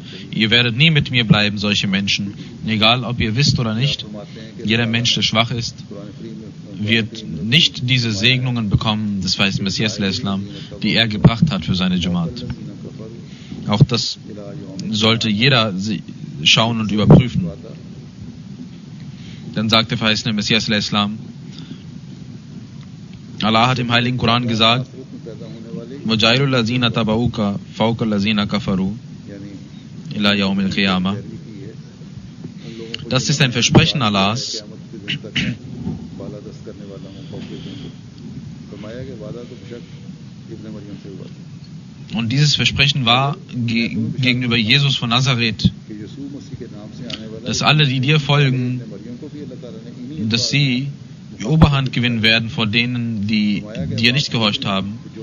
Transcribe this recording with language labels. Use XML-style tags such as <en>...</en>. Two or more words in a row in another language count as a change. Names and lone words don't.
<de>Ihr werdet nie mit mir bleiben, solche Menschen. Egal, ob ihr wisst oder nicht, jeder Mensch, der schwach ist, wird nicht diese Segnungen bekommen des Verheißten Messias Islam, die er gebracht hat für seine Jamaat. Auch das sollte jeder schauen und überprüfen. Dann sagt der Verheißene Messias Islam, Allah hat im Heiligen Koran gesagt,</de> <ar>وَجَعِلُ الَّذِينَ تَبَعُوكَ فَوْقَ الَّذِينَ كَفَرُوا إِلَى يَوْمِ الْقِيَامَةِ.</ar> <de>Das ist ein Versprechen Allahs, und dieses Versprechen war gegenüber Jesus von Nazareth, dass alle, die dir folgen, dass sie die Oberhand gewinnen werden vor denen, die dir nicht gehorcht haben.</de>